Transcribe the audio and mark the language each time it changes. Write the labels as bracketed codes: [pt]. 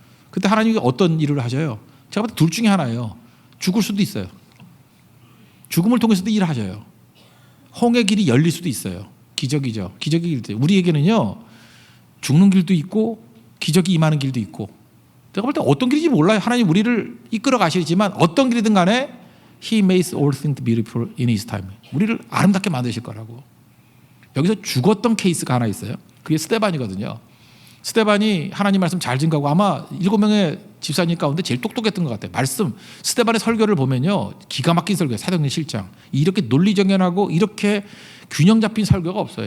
[ko] 그때 하나님이 어떤 일을 하셔요? 제가 볼 때 둘 중에 하나예요. 죽을 수도 있어요. 죽음을 통해서도 일하셔요. 홍해 길이 열릴 수도 있어요. 기적이죠. 기적의 길도. 우리에게는요, 죽는 길도 있고 기적이 임하는 길도 있고. 내가 볼 때 어떤 길인지 몰라요. 하나님 우리를 이끌어 가시지만 어떤 길이든 간에 [en] He makes all things beautiful in His time. [ko] 우리를 아름답게 만드실 거라고. 여기서 죽었던 케이스가 하나 있어요. 그게 스데반이거든요. 스데반이 하나님 말씀 잘 증거하고 아마 7명의 집사님 가운데 제일 똑똑했던 것 같아요. 말씀 스데반의 설교를 보면요, 기가 막힌 설교예요. 사도행전 7장. 이렇게 논리정연하고 이렇게 균형 잡힌 설교가 없어요.